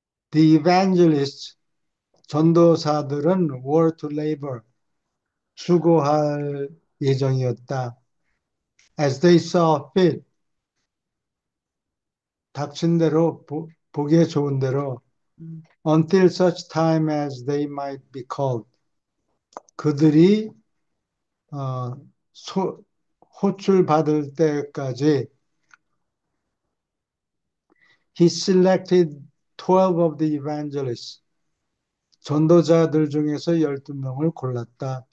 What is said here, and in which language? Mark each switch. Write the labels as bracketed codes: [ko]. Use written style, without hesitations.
[en] The evangelists, [ko] 전도사들은 [en] were to labor, [ko] 수고할 예정이었다. [en] As they saw fit, [ko] 닥친 대로, 보기에 좋은 대로, 음, [en] until such time as they might be called. [ko] 그들이 어, 호출 받을 때까지 [en] he selected 12 of the evangelists. [ko] 전도자들 중에서 12명을 골랐다.